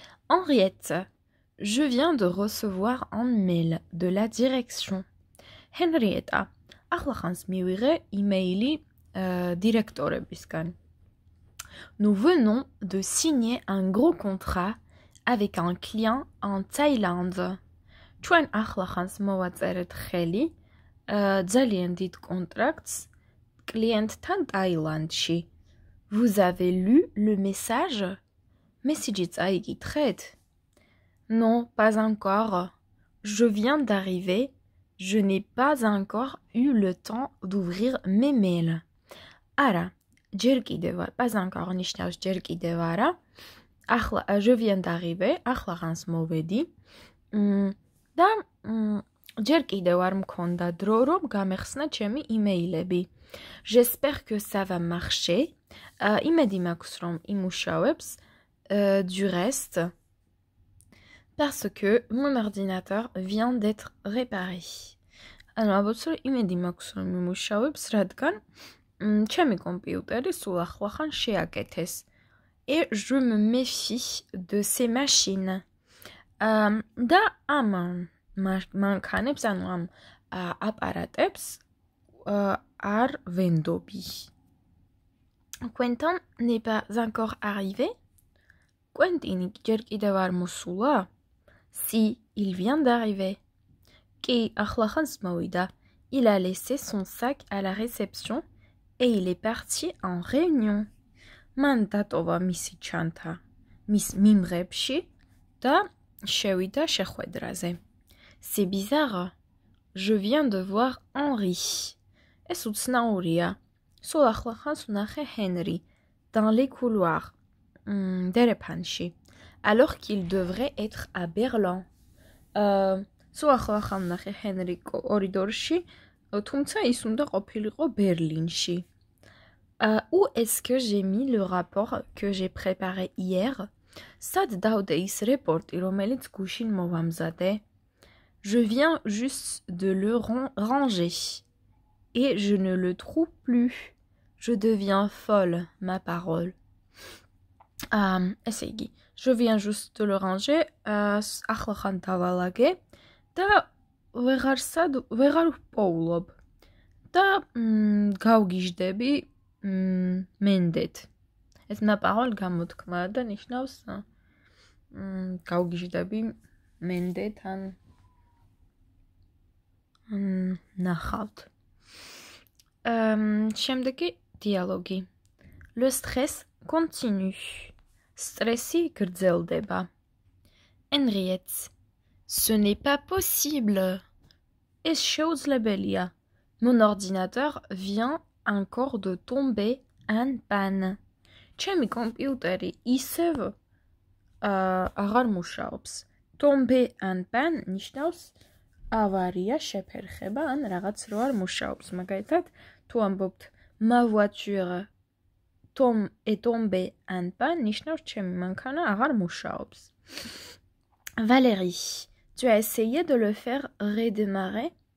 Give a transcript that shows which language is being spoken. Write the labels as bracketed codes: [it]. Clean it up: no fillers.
[fr] Henriette, je viens de recevoir un mail de la direction. [ka] Henrietta, ახლა ხანს მივიღე იმეილი დირექტორებისგან. [fr] Nous venons de signer un gros contrat avec un client en Thaïlande. [ka] ჩვენ ახლა ხანს მოვაწერეთ ხელი ძალიან დიდ კონტრაქტს კლიენტთან ტაილანდში. [fr] Vous avez lu le message? [ka] მესიჯი წაიკითხეთ? [fr] Non, pas encore. Je viens d'arriver. Je n'ai pas encore eu le temps d'ouvrir mes mails. [ka] Არა, ჯერ კიდევ არ. [fr] Pas encore [ka] ნიშნავს ჯერ კიდევ არა. ახლა [fr] je viens d'arriver. [ka] ახლა ხანს მოვედი. და ჯერ კიდევ არ მქონდა დრო რომ გამეხსნა ჩემი იმეილები. [fr] J'espère que ça va marcher. [ka] იმედი მაქვს რომ იმუშავებს. [fr] Du reste, parce que mon ordinateur vient d'être réparé. [ka] ანუ ალბათ რომ იმედი მაქვს რომ იმუშავებს, რადგან ჩემი კომპიუტერი სულ ახლახან შეაკეთეს. [fr] Et je me méfie de ces machines. [ka] და ამ მანქანებს, ანუ ამ აპარატებს არ ვენდობი. [fr] Quentin n'est pas encore arrivé? [ka] Quentin ჯერ კიდევ არ მოსულა? [fr] Si, il vient d'arriver. [ka] Კი, ახლა ხანს მოვიდა. [fr] Il a laissé son sac à la réception et il est parti en réunion. [ka] მან დატოვა მისი ჩანთა მის მიმღებში და შევიდა შეხვედრაზე. [fr] C'est bizarre. Je viens de voir Henri. [ka] ეს უცნაურია. სულ ახლა ხანს ვნახე Henry [fr] dans les couloirs. [ka] დერეფანში. [fr] Alors qu'il devrait être à Berlin. [ka] სულ ახლა ხან ვნახე Henry კორიდორში, თუმცა ის უნდა ყოფილიყო ბერლინში. [fr] Où est-ce que j'ai mis le rapport que j'ai préparé hier? [ka] Სად დავდე ის რეპორტი, რომელიც გუშინ მოვამზადე? [fr] Je viens juste de le ranger. Et je ne le trouve plus. Je deviens folle, ma parole. [ka] ესე იგი, [fr] je viens juste de le ranger. [ka] ახლა ხან დავალაგე და ვეღარ ვპოულობ. და გავგიჟდები მენდეთ. ეს [fr] ma parole [ka] გამოთქმა და ნიშნავს გავგიჟდები მენდეთ ან ნახავთ. შემდეგი დიალოგი. [fr] Le stress continue. [ka] Stressი გრძელდება. [fr] Henriette. Ce n'est pas possible. [ka] ეს შეუძლებელია. [fr] Mon ordinateur vient encore de tomber en panne. [ka] ჩემი კომპიუტერი ისევ აღარ მუშაობს. [fr] Tomber en panne [ka] ნიშნავს ავარია, შეფერხება, ან რაღაც რო არ მუშაობს. მაგალითად, თუ ამბობთ [fr] ma voiture est tombée en panne, [ka] ნიშნავს ჩემი მანქანა აღარ მუშაობს. [fr] Valérie, tu as essayé de le faire redémarrer?